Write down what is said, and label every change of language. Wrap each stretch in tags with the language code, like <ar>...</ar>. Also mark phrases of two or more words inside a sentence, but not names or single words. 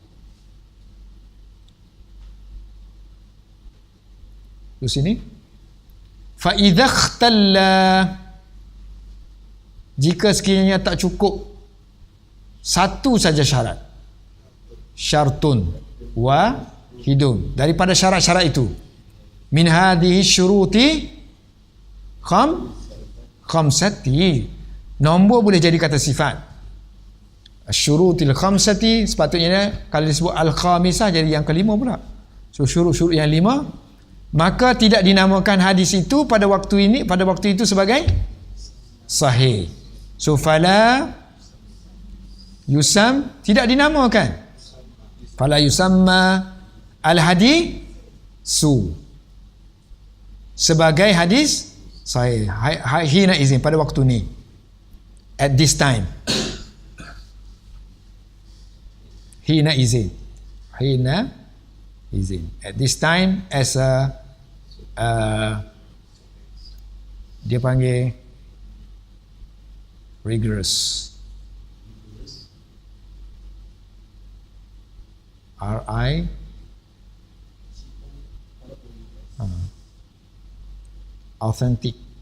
<ms>Di sini</ms> <ar>فإذا اختل,</ar> <ms>jika sekiranya tak cukup satu saja syarat,</ms> <ar>شرط واحد,</ar> <ms>daripada syarat-syarat itu,</ms> <ar>من هذه الشروط الخمسة,</ar> <ms>nombor boleh jadi kata sifat.</ms> <ar>الشروط الخمسة</ar> <ms>sepatutnya kalau disebut al-khamisah jadi yang kelima pula. So syurut-syurut yang 5, maka tidak dinamakan hadis itu pada waktu itu sebagai sahih. So</ms> <ar>فلا يسمى,</ar> <ms>tidak dinamakan.</ms> <ar>فلا يسمى الحديث</ar> <ms>sebagai hadis sahih.</ms> <ar>حينئذ,</ar> <ms>pada waktu ni,</ms> <en>at this time.</en> <ar>حينئذ,</ar> <en>at this time, as a</en> <ms>dia panggil</ms> <en>rigorous, R-I authentic.</en>